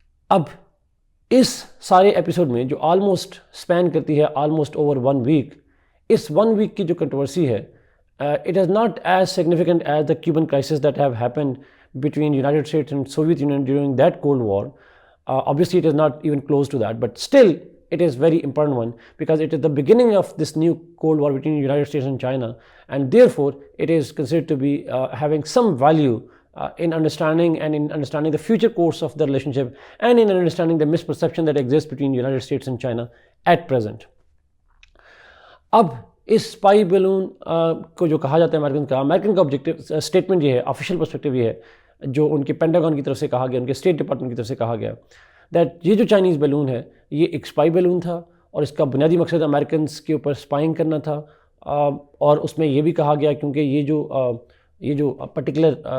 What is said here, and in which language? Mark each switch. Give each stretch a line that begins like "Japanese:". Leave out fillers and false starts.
Urdu: اب اس سارے ایپیسوڈ میں جو آلموسٹ اسپین کرتی ہے
English: Almost over 1 week, اس 1 week کی جو کنٹروورسی ہے it is not as significant as the Cuban crisis that have happened between United States and Soviet Union during that Cold War. Obviously it is not even close to that, but still it is very important one because it is the beginning of this new Cold War between the United States and China, and therefore it is considered to be having some value in understanding the future course of the relationship, and in understanding the misperception that exists between the United States and China at present.
Urdu: اب اس spy balloon کو جو کہا جاتا ہے American کا objective statement یہ ہے، official perspective یہ ہے جو ان کے پینٹاگون کی طرف سے کہا گیا، ان کے اسٹیٹ ڈپارٹمنٹ کی طرف سے کہا گیا، دیٹ یہ جو چائنیز بیلون ہے یہ ایک اسپائی بیلون تھا، اور اس کا بنیادی مقصد امریکنس کے اوپر اسپائنگ کرنا تھا، اور اس میں یہ بھی کہا گیا کیونکہ یہ جو پرٹیکولر